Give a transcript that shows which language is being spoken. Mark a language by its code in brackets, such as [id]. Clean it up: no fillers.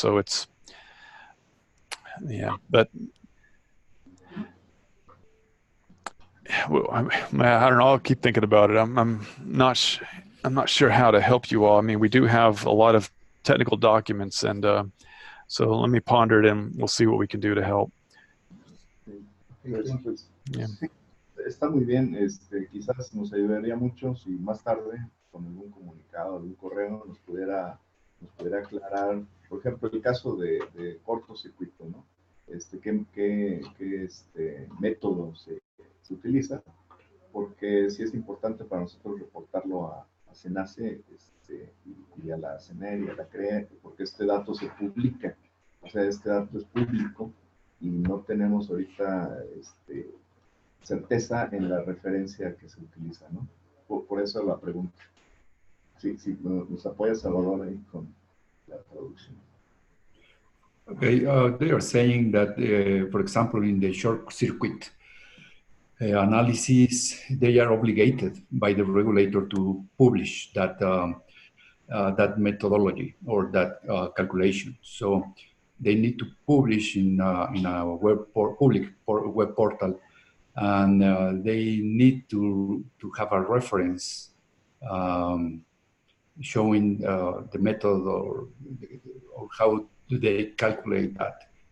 [en] So it's, but I don't know. I'll keep thinking about it. I'm not sure how to help you all. I mean, we do have a lot of technical documents, and so let me ponder it, and we'll see what we can do to help. [es] Pues, [en] Yeah. [es] sí, está muy bien. Quizás nos ayudaría mucho si más tarde, con algún comunicado, algún correo, nos pudiera aclarar, por ejemplo, el caso de cortocircuito, ¿no? ¿Qué método se utiliza? porque sí es importante para nosotros reportarlo a SENACE y a la Synergi, a la CRE, porque este dato se publica, o sea, este dato es público y no tenemos ahorita certeza en la referencia que se utiliza, ¿no? Por eso la pregunta. Sí, sí, nos apoya Salvador ahí con la traducción. [en] Okay, they are saying that, for example, in the short circuit analysis, they are obligated by the regulator to publish that methodology or that calculation. So they need to publish in a public web portal, and they need to have a reference showing the method or how do they calculate that.